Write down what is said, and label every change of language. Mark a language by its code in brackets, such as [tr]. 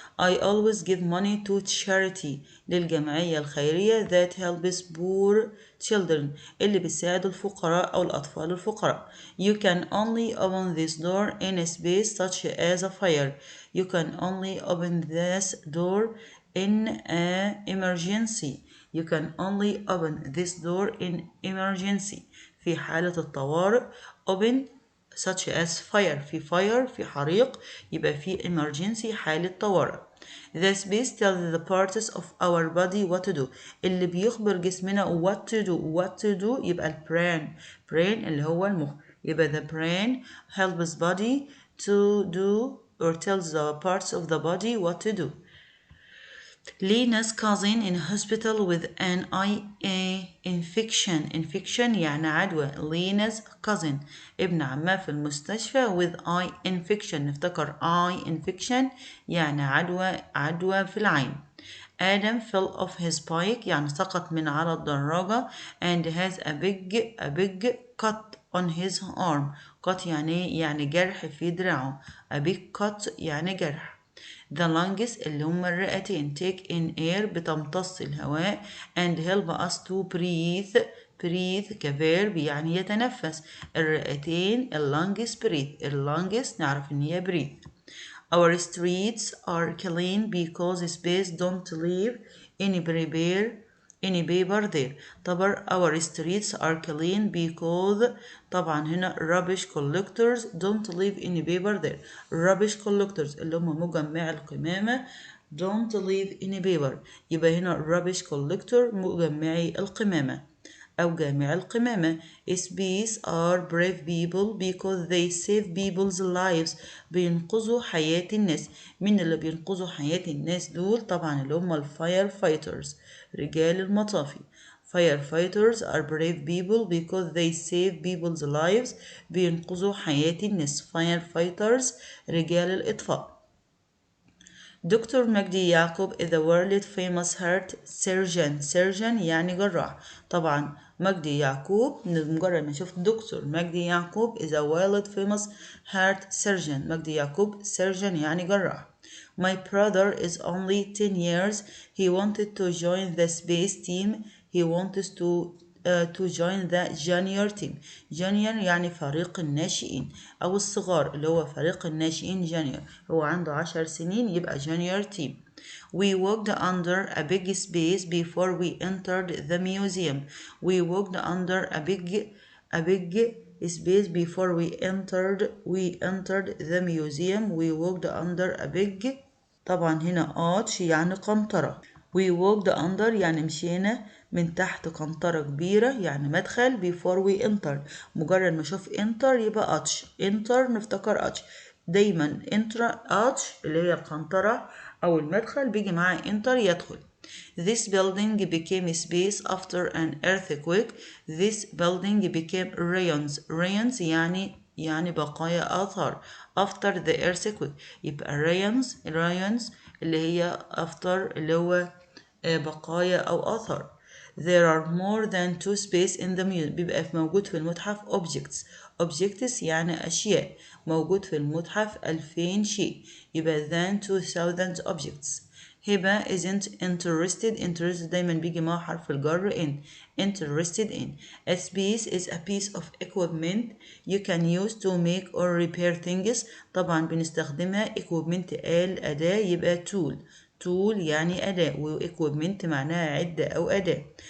[en] I always give money to charity [ar] للجمعية الخيرية [en] that helps poor children [ar] اللي بتساعد الفقراء أو الأطفال الفقراء. [en] You can only open this door in a space such as a fire. You can only open this door in an emergency. You can only open this door in emergency. [ar] في حالة الطوارئ [en] open such as fire [ar] في حريق يبقى في emergency حالة طوارئ. [en] The space tells the parts of our body what to do [ar] اللي بيخبر جسمنا [en] what to do يبقى brain [ar] اللي هو المخ يبقى [en] the brain helps body to do or tells the parts of the body what to do. Lena's cousin in hospital with an eye infection [ar] يعني عدوى. [en] Lena's cousin [ar] ابن عمها في المستشفى [en] with eye infection [ar] نفتكر [en] eye infection [ar] يعني عدوى في العين. [en] Adam fell off his bike [ar] يعني سقط من على الدراجة [en] and has a big cut on his arm. [ar] cut يعني جرح في دراعه. [en] a big cut [ar] يعني جرح. [en] The lungs [ar] اللي هما الرئتين [en] take in air [ar] بتمتص الهواء [en] and help us to breathe [ar] كفيرب يعني يتنفس. الرئتين اللungs breathe نعرف ان هي breathe. [en] Our streets are clean because space don't leave any paper there. طبعا our streets are clean because طبعا هنا rubbish collectors don't leave any paper there. rubbish collectors [ar] اللي هم مجمع القمامة [en] don't leave any paper [ar] يبقى هنا [en] rubbish collector [ar] مجمعي القمامة أو جامع القمامة. [en] Space are brave people because they save people's lives [ar] بينقذوا حياة الناس. مين اللي بينقذوا حياة الناس دول؟ طبعا اللي هم الفاير فايترز رجال المطافي. [en] Firefighters are brave people because they save people's lives [ar] بينقذوا حياة الناس. Firefighters رجال الإطفاء. [en] doctor مجدي يعقوب is a world famous heart surgeon [ar] يعني جراح. طبعا مجدي يعقوب مجرد ما شفت دكتور مجدي يعقوب [en] is a world famous heart surgeon. [ar] مجدي يعقوب surgeon يعني جراح. [en] My brother is only 10 years. He wanted to join the space team. He wants to join the junior team. [ar] junior يعني فريق الناشئين أو الصغار اللي هو فريق الناشئين junior هو عنده 10 سنين يبقى junior team. [en] We walked under a big space before we entered the museum. We walked under a big space before we entered the museum. We walked under a big طبعا هنا arch [ar] يعني قنطرة. [en] We walked under [ar] يعني مشينا من تحت قنطرة كبيرة يعني مدخل [en] before we enter. [ar] مجرد ما اشوف enter يبقى enter نفتكر دايما enter اللي هي القنطرة أو المدخل بيجي معاه enter يدخل. [en] This building became a space after an earthquake. This building became ruins. [ar] Ruins يعني بقايا آثار. [en] After the earthquake [ar] يبقى ruins اللي هي after اللي هو بقايا أو آثار. [en] There are more than two space in the museum. [ar] بيبقى موجود في المتحف objects يعني أشياء. موجود في المتحف 2000 شيء. [en] يبقى than 2000 objects. [ar] هبة [en] isn't interested [ar] دايما بيجي مع حرف الجر in. [en] Interested in. A space is a piece of equipment you can use to make or repair things. [ar] طبعا بنستخدمها equipment أداة يبقى tool يعني أداة و equipment معناها عدة أو أداة.